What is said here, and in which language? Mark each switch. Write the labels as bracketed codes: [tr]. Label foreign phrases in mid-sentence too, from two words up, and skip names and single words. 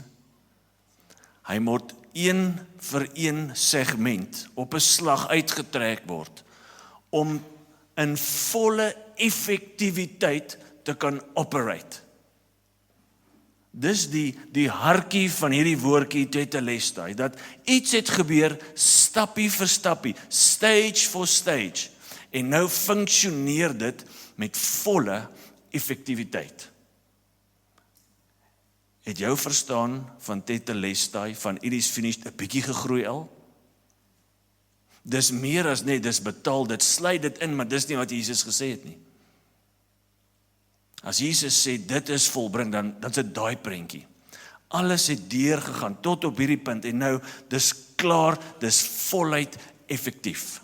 [af] Hy moet een vir een segment op 'n slag uitgetrek word, om in volle effektiwiteit te kan operate. Dis die hartjie van hierdie woordjie tetelestai, dat iets het gebeur stappie vir stappie, [en] stage for stage, [af] en nou funksioneer dit met volle effektiwiteit. Het jou verstaan van tetelestai, van [en] it is finished, [af] 'n bietjie gegroei al? Dis meer as net, dis betaal, dit sluit dit in, maar dis nie wat Jesus gesê het nie. As Jesus sê, dit is volbring, dan is dit daai prentjie. Alles het deurgegaan, tot op hierdie punt, en nou, dis klaar, dis voluit effektief.